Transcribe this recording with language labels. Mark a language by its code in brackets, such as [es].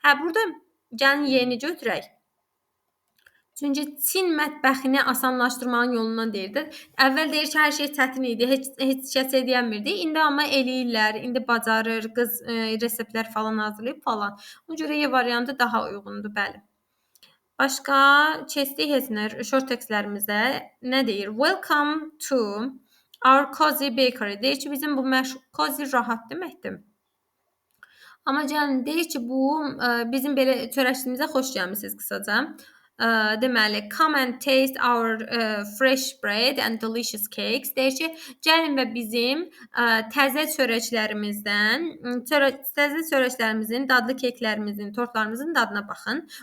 [az] Burada gəlin yeni götürək. Çünki Çin mətbəxini asanlaşdırmanın yolundan deyirdi. Əvvəl deyir ki, hər şey çətin idi, heç kəs edəmirdi. İndi amma eləyirlər, indi bacarır, qız reseptlər falan hazırlayıb falan. Ona görə Y variantı daha uyğundur, bəli. Başqa keçdik Hesner short textlərimizə. Nə deyir? [en] Welcome to our cozy bakery. [az] Deyir ki, bizim bu məşhur cozy rahat deməkdir. Amma gəlin deyir ki, bu bizim belə çörəkçimizə xoş gəlmisiniz qısaca. [en] deməli, come and taste our fresh bread and delicious cakes. [az] Deyir ki, gəlin və bizim təzə çörəklərimizin, dadlı keklərimizin, tortlarımızın dadına baxın.